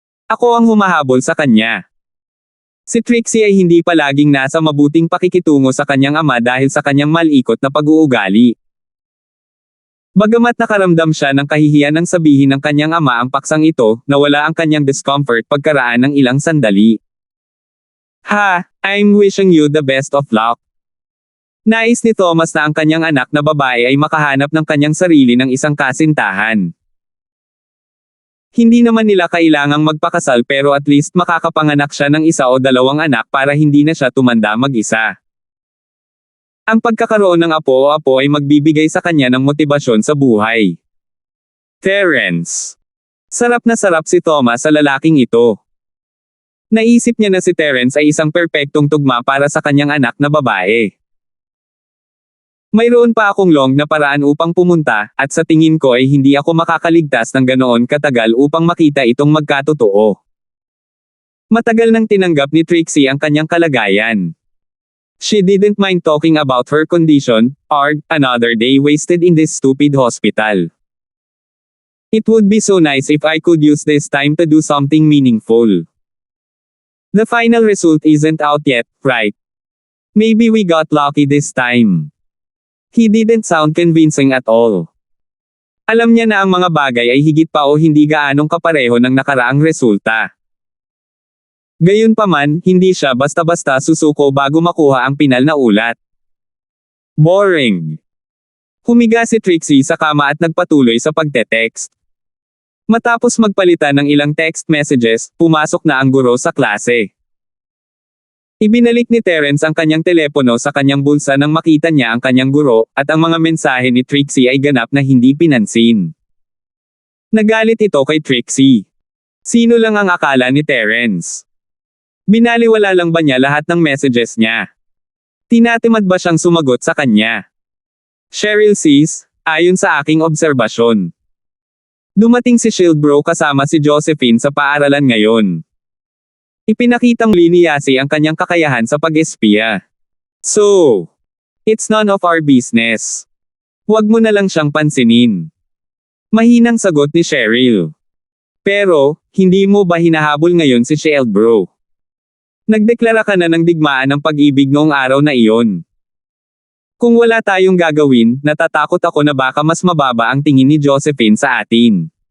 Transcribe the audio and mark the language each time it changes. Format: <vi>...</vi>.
<tl>Ako ang humahabol sa kanya. Si Trixie ay hindi palaging nasa mabuting pakikitungo sa kanyang ama dahil sa kanyang malikot na pag-uugali. Bagamat nakaramdam siya ng kahihiyan nang sabihin ng kanyang ama ang paksang ito, nawala ang kanyang discomfort pagkaraan ng ilang sandali.</tl> <en>I'm wishing you the best of luck.</en> <tl>Nais ni Thomas na ang kanyang anak na babae ay makahanap ng kanyang sarili ng isang kasintahan. Hindi naman nila kailangang magpakasal pero at least makakapanganak siya ng isa o dalawang anak para hindi na siya tumanda mag-isa. Ang pagkakaroon ng apo o apo ay magbibigay sa kanya ng motibasyon sa buhay. Terence. Sarap na sarap si Thomas sa lalaking ito. Naisip niya na si Terence ay isang perpektong tugma para sa kanyang anak na babae. Mayroon pa akong long na paraan upang pumunta, at sa tingin ko ay hindi ako makakaligtas ng ganoon katagal upang makita itong magkatotoo. Matagal nang tinanggap ni Trixie ang kanyang kalagayan.</tl> <en>She didn't mind talking about her condition, or another day wasted in this stupid hospital. It would be so nice if I could use this time to do something meaningful. The final result isn't out yet, right? Maybe we got lucky this time. He didn't sound convincing at all.</en> <tl>Alam niya na ang mga bagay ay higit pa o hindi gaanong kapareho ng nakaraang resulta. Gayunpaman, hindi siya basta-basta susuko bago makuha ang pinal na ulat. Boring. Humiga si Trixie sa kama at nagpatuloy sa pagte-text. Matapos magpalitan ng ilang text messages, pumasok na ang guro sa klase. Ibinalik ni Terence ang kanyang telepono sa kanyang bulsa nang makita niya ang kanyang guro, at ang mga mensahe ni Trixie ay ganap na hindi pinansin. Nagalit ito kay Trixie. Sino lang ang akala ni Terence? Binaliwala lang ba niya lahat ng messages niya? Tinatimad ba siyang sumagot sa kanya? Cheryl sis, ayon sa aking obserbasyon. Dumating si Shieldbro kasama si Josephine sa paaralan ngayon. Ipinakitang ni Yasi ang kanyang kakayahan sa pag-espiya.</tl> <en>So, it's none of our business.</en> <tl>Huwag mo na lang siyang pansinin. Mahinang sagot ni Cheryl. Pero, hindi mo ba hinahabol ngayon si Shieldbro? Nagdeklara ka na ng digmaan ng pag-ibig noong araw na iyon. Kung wala tayong gagawin, natatakot ako na baka mas mababa ang tingin ni Josephine sa atin.</tl>